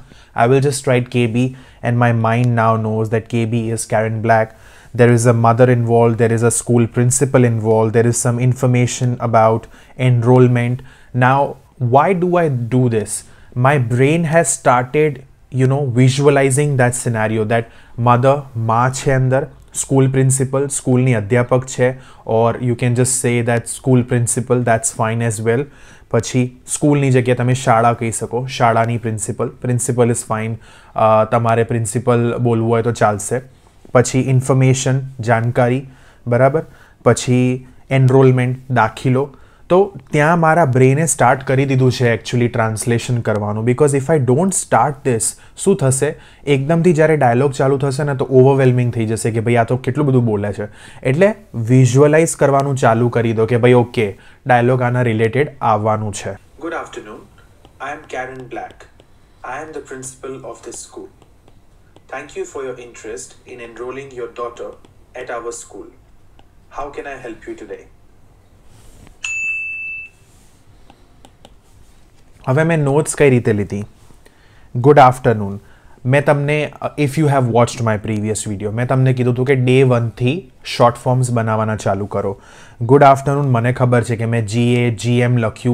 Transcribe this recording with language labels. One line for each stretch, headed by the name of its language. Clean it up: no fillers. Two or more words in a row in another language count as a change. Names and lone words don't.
English: I will just write KB, and my mind now knows that KB is Karen Black. There is a mother involved, there is a school principal involved, there is some information about enrollment. Now, why do I do this? My brain has started visualizing that scenario, that mother
Gujarati: માં છે અંદર,
English: school principal,
Gujarati: સ્કૂલની અધ્યાપક છે,
English: or you can just say that school principal, that's fine as well.
Gujarati: પછી સ્કૂલની જગ્યાએ તમે શાળા કહી શકો, શાળાની પ્રિન્સિપલ
English: is fine,
Gujarati: તમારે પ્રિન્સિપલ બોલવું હોય તો ચાલશે. પછી ઇન્ફોર્મેશન, જાણકારી, બરાબર. પછી એનરોલમેન્ટ, દાખલો. તો ત્યાં મારા બ્રેને સ્ટાર્ટ કરી દીધું છે
English: actually translation
Gujarati: કરવાનું,
English: because if I don't start this,
Gujarati: શું થશે, એકદમથી જ્યારે ડાયલોગ ચાલુ થશે ને તો ઓવરવેલ્મિંગ થઈ જશે કે ભાઈ આ તો કેટલું બધું બોલે છે. એટલે વિઝ્યુઅલાઇઝ કરવાનું ચાલુ કરી દો કે ભાઈ ઓકે, ડાયલોગ આના રિલેટેડ આવવાનું છે.
English: Good afternoon. I am Karen Black. I am the principal of this school. Thank you for your interest in enrolling your daughter at our school. How can I help you today?
Gujarati: હવે મેં નોટ્સ કઈ રીતે લીધી?
English: good afternoon.
Gujarati: મેં તમને,
English: if you have watched my previous video,
Gujarati: મેં તમને કીધું હતું કે ડે 1થી
English: short forms
Gujarati: બનાવવાના ચાલુ કરો.
English: good afternoon
Gujarati: મને ખબર છે કે મેં GM લખ્યું.